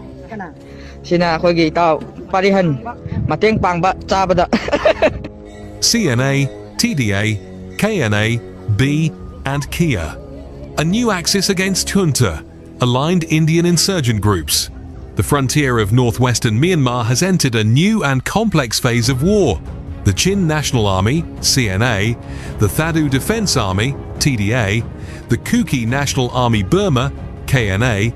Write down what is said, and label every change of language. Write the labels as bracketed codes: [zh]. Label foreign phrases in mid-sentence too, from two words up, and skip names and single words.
[mni] Sina khoi gi tao parihan mateng pangba chabada. [en] CNA, TDA, KNA, B and Kia. A new axis against Junta, aligned Indian insurgent groups. The frontier of northwestern Myanmar has entered a new and complex phase of war. The Chin National Army, CNA, the Thadu Defense Army, TDA, the Kuki National Army Burma, KNA,